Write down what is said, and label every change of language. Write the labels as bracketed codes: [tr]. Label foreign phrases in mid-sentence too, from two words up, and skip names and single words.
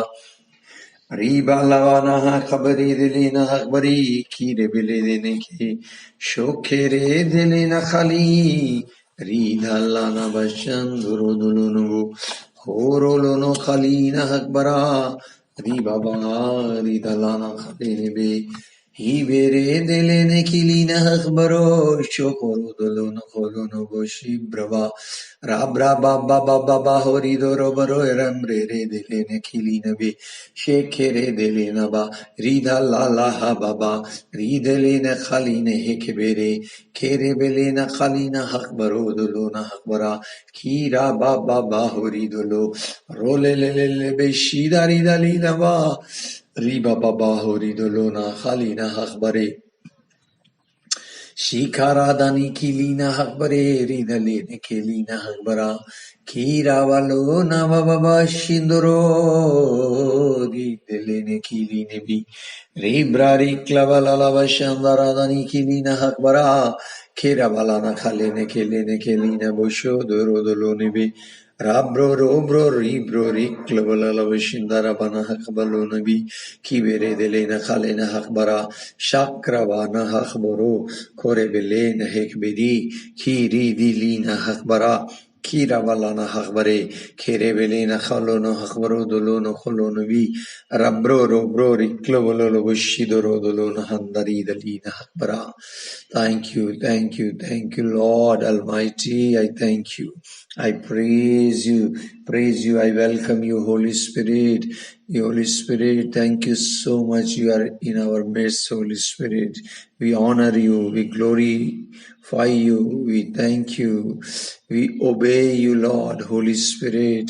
[en] Riba lavana khabari delena akbari kire bele dene ke shokere delena khali ridalana bashanduro dulunu horolono khalina akbara riba ba ridalana khalene be Hibere delene kilina akbaro shokoro dulunu kholono boshi brava Rabra baba baba horido robaro ramre delene kilina be Shekere delena ba rida la la ha baba ridelena khaline hekbere kere belena khalina hakbaro dolona hakbara kira baba ba horidolo role le be shidari dalina ba riba baba horidolona khalina hakbare Shikaradani kilina hakbare ridalene kelina hakbara Kira valona baba shindoro ridelene kiline bi Ribrari klavala lava shandaradani kilina hakbara Kira valana khalene kelene kelina bosho doro dolone bi Rabro robro ribro riklavala lava shindara bana hakbalona bi Kibere delena khalena hakbara Shakravana hakbaro Kore belena hekbedi Kiri dilina hakbara Kira valana hakbare Kere belena khalono hakbaro dolono kholono bi Rabro robro riklovolo bushido dolono handari dalina hakbara Thank you, Lord Almighty. I thank you. I praise you, I welcome you, Holy Spirit. Holy Spirit, thank you so much. You are in our midst, Holy Spirit. We honor you, we glorify you, we thank you, we obey you, Lord, Holy Spirit.